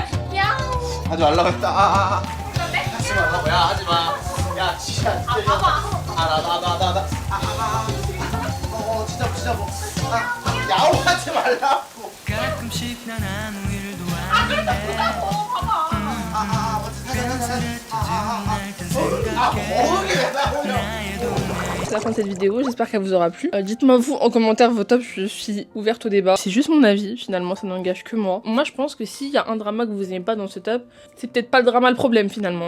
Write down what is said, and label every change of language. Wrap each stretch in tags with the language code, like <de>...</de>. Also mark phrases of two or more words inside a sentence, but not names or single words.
<ko>하지 말라고 했다. 하지 말라고. 야 하지 마. 야 진짜. 봐봐. 나. 진짜 뭐. 야옹하지 말라고. 가끔씩 난 아무 일도 그랬다 보자고. 봐봐.</ko> <fr>C'est la fin de cette vidéo, j'espère qu'elle vous aura plu. Dites-moi vous en commentaire vos tops, je suis ouverte au débat. C'est juste mon avis, finalement ça n'engage que moi. Moi je pense que s'il y a un drama que vous aimez pas dans ce top, c'est peut-être pas le drama le problème finalement.</fr>